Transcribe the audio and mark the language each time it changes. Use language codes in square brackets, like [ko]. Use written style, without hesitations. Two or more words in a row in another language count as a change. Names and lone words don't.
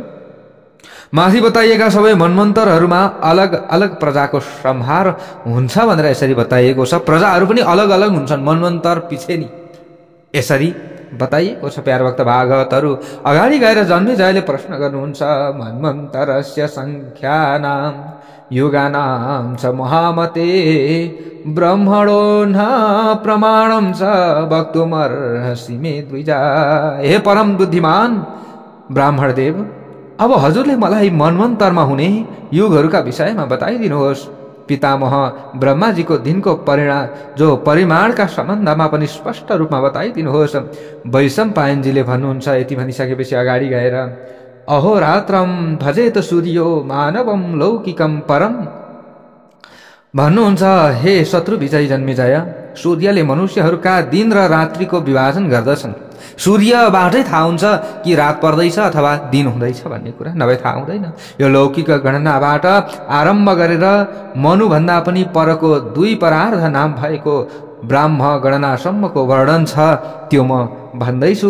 [ne] माथि बताइएका सबै मन्वन्तरहरूमा अलग अलग प्रजाको संहार हुन्छ भनेर यसरी बताइएको छ। प्रजाहरू पनि अलग अलग हुन्छन् मन्वन्तर पछि नि। यसरी बताइएको छ। प्यारभक्त भागवतहरू अगाडि गएर जन्मेजयले प्रश्न गर्नुहुन्छ। [sa] मन्वन्तरस्य संख्यानां युगानां च महामते ब्रह्मणो न प्रमाणं च वक्तुमर्हसि मे द्विजा। [ne] हे परम बुद्धिमान ब्राह्मण देव, अब हजुरले मलाई मन्वन्तरमा हुने युगहरूका विषयमा बताइदिनुहोस्। पितामह ब्रह्माजीको दिनको परिमाणका सम्बन्धमा पनि स्पष्ट रूपमा बताइदिनुहोस्। वैशम्पायनजीले भन्नुहुन्छ। यति भनिसकेपछि अगाडि गएर [sa] अहोरात्रं भजेत सूर्यो मानवम लौकिकम परम [ne] भन्नुहुन्छ। हे शत्रु विजय जन्मेजय, सूर्यले मनुष्यहरूका दिन र रात्रिको विभाजन गर्दछन्। सूर्यबाटै थाहा हुन्छ कि रात पर्दैछ अथवा दिन हुँदैछ भन्ने कुरा, नभए थाहा हुँदैन। यो लौकिक गणनाबाट आरम्भ गरेर मनुभन्दा पनि परको 2 परार्ध नाम भएको ब्राह्म गणनासम्मको वर्णन छ, त्यो म भन्दैछु।